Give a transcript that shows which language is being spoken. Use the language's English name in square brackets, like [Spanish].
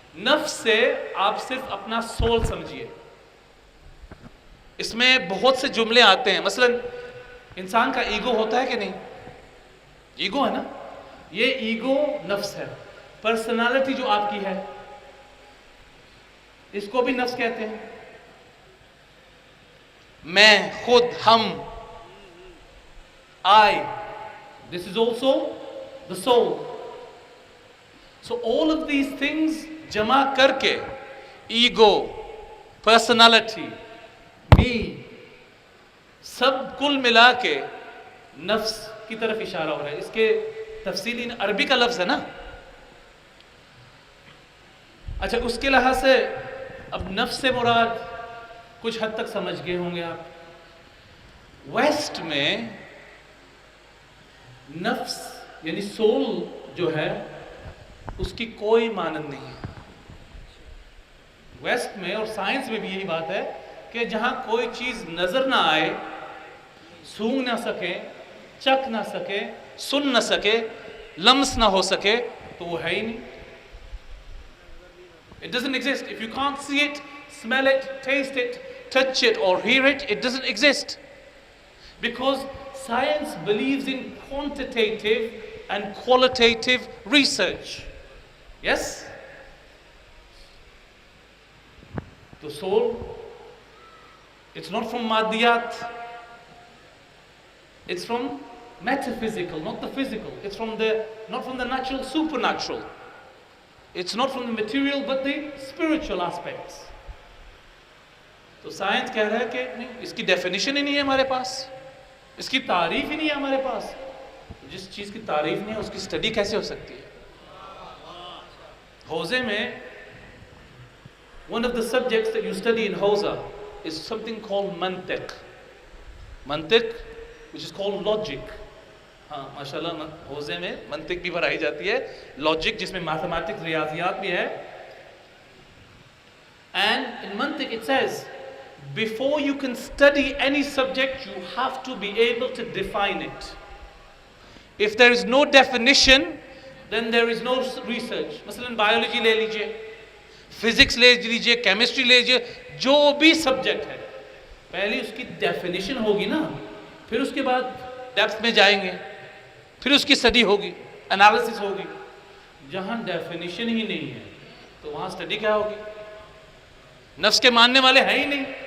[Urdu] نفس سے آپ صرف اپنا سول سمجھیے. اس میں بہت سے جملے آتے ہیں, مثلا انسان کا ایگو ہوتا ہے کہ نہیں, ایگو ہے نا, یہ ایگو نفس ہے. پرسنالٹی جو آپ کی ہے اس کو بھی نفس کہتے ہیں. میں, خود, ہم, [English] I, this is also the soul. So all of these things [Urdu] جمع کر کے ایگو, پرسنالٹی, me, سب کل ملا کے نفس کی طرف اشارہ ہو رہا ہے. اس کے تفصیلی عربی کا لفظ ہے نا. اچھا, اس کے لحاظ سے اب نفس سے مراد کچھ حد تک سمجھ گئے ہوں گے آپ. ویسٹ میں نفس یعنی سول جو ہے اس کی کوئی مانند نہیں ہے. ویسٹ میں اور سائنس میں بھی یہی بات ہے کہ جہاں کوئی چیز نظر نہ آئے, سونگ نہ سکے, چکھ نہ سکے, سن نہ سکے, لمس نہ ہو سکے, تو وہ ہے ہی نہیں. [English] It doesn't exist. If you can't see it, smell it, taste it, touch it or hear it, it doesn't exist. Because science believes in quantitative and qualitative research. Yes? The soul, it's not from maddiyat. It's from metaphysical, not the physical. It's from not from the natural, supernatural. It's not from the material but the spiritual aspects. [Urdu] تو science کہہ رہا ہے کہ نہیں, اس کی definition ہی نہیں ہے ہمارے پاس, اس کی تعریف ہی نہیں ہے ہمارے پاس. جس چیز کی تعریف نہیں ہے اس کی اسٹڈی کیسے ہو سکتی ہے؟ حوزے میں [English] one of the subjects that you study in Hausa is something called mantiq. Mantiq, which is called logic. [Urdu] ہاں ماشاءاللہ حوزے میں منطق بھی پڑھائی جاتی ہے, لاجک جس میں میتھمیٹکس ریاضیات بھی ہے. [English] And in mantiq it says, before you can study any subject you have to be able to define it. If there is no definition then there is no research. [Urdu] مثلا biology لے لیجئے, physics لے لیجئے, chemistry لے لیجئے, جو بھی subject ہے پہلے اس کی ڈیفینیشن ہوگی نا, پھر اس کے بعد ڈیپتھ میں جائیں گے, پھر اس کی اسٹڈی ہوگی, انالیسس ہوگی. جہاں ڈیفینیشن ہی نہیں ہے تو وہاں اسٹڈی کیا ہوگی؟ نفس کے ماننے والے ہیں ہی نہیں.